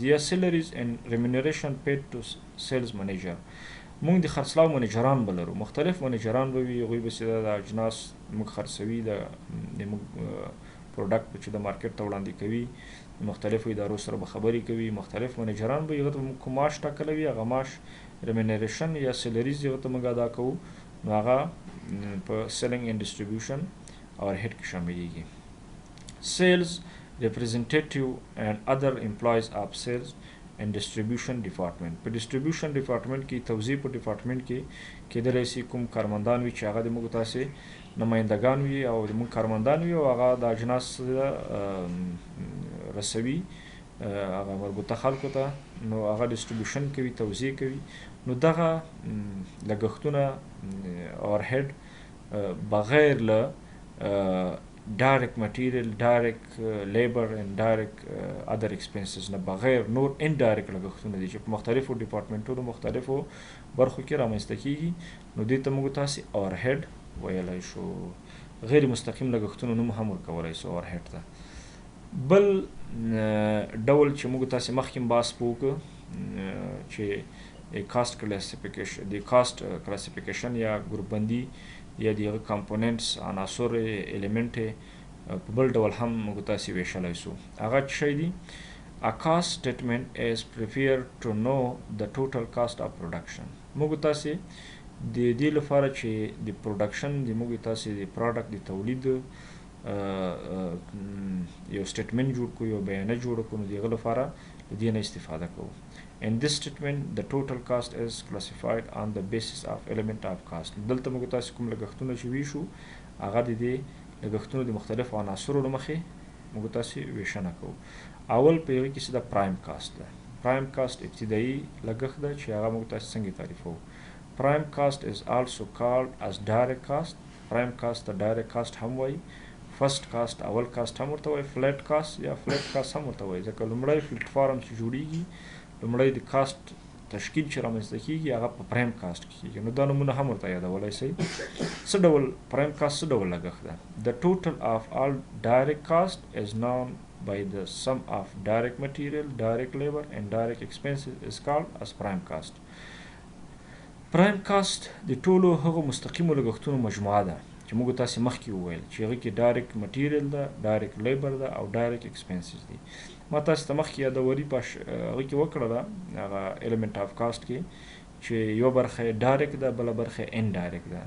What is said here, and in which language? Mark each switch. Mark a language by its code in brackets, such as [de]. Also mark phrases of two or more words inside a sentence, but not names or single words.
[ps] یا [en] salaries and remuneration paid to sales manager, [ps] موږ د خرڅلاو منیجران به لرو، مختلف منیجران به وي، هغوی به چې د اجناس موږ خرڅوي، د موږ پروډکټ چې د مارکیټ ته وړاندې کوي، مختلفو ادارو سره به خبرې کوي، مختلف منیجران به هغه ته موږ کوم معاش ټاکلی وي، هغه معاش ریمونریشن یا سیلریز هغه ته موږ ادا کوو، نو هغه په [en] selling and distribution overhead [ps] کې شاملېږي. [en] sales representative and other employees of sales and distribution department، [ps] په [en] distribution department [ps] کې توزیع په department کې کېدلی شي کوم کارمندان وي چې هغه د موږ تاسې نمایندګان وي او د موږ کارمندان وي او هغه د اجناس رسوي هغه مربوطه خلکو ته، نو هغه ډسټریبیوشن کوي، توزیع کوي. نو دغه لګښتونه اور هیډ بغیر له [en] direct material، direct labor and direct other expenses [ps] نه بغیر نور indirect لګښتونه دي چې په مختلفو ډپارټمنټونو مختلفو برخو کې رامنځته کېږي، نو دې ته موږ تاسې اور هیډ ویلی شو. غیر مستقیم لګښتونو نوم هم ورکولی سو اور هیډ ته. بل ډول چې موږ تاسې مخکې بحث په وکړو چې [en] cost classification, [ps] د [en] cost classification [ps] یا ګروپ بندي یا د هغه کمپوننټس عناصر الیمنټ په بل ډول هم موږ تاسې ویشلی سو. هغه څه شی دي؟ [en] A cost statement is prepared to know the total cost of production. [ps] موږ تاسې د دې لپاره چې د پروډکشن د موږ تاسې د پروډکټ د تولید یو سټیټمنټ جوړ کړو، یو بیانیه جوړه کړو، نو د هغه لپاره د دې نه استفاده کوو. [en] In this statement, the total cost is classified on the basis of element of cost. [ps] دلته موږ تاسې کوم لګښتونه چې ویشو هغه د دې لګښتونو د مختلفو عناصرو له مخې موږ تاسې ویشنه کوو. اول په هغې کې چې د [en] prime cost [ps] ده. [en] prime cost [ps] ابتدایي لګښت ده چې هغه موږ تاسې څنګه تعریفوو. [en] Prime cost is also called as direct cost. Prime cost [ps] ته [en] direct cost [ps] هم وایي. [en] first cost [ps] اول کاسټ هم ورته وایي. [en] flat cost [ps] یا [en] flat cost [ps] هم ورته وایي ځکه لومړی پلیټ فارم چې جوړیږي لومړی د کاسټ تشکیل چې رامنځته کیږي هغه په [en] prime cost [ps] کې کیږي. نو دا نمونه هم ورته یادولی شئ. څه ډول [en] prime cost [ps] څه ډول لګښت ده؟ [en] The total of all direct cost is known by the sum of direct material, direct labor and direct expenses is called as prime cost. prime cost [ps] د ټولو هغو مستقیمو لګښتونو مجموعه ده چې موږ تاسې مخکې وویل چې هغې کې [en] direct material [ps] ده، [en] direct labor [ps] ده او [en] direct expenses [ps] دي. ما تاسې ته مخکې یادوري په هغې کې وکړله هغه [en] element of cost [ps] کې چې یوه برخه یې ډایرکټ ده، بله برخه یې انډایرکټ ده.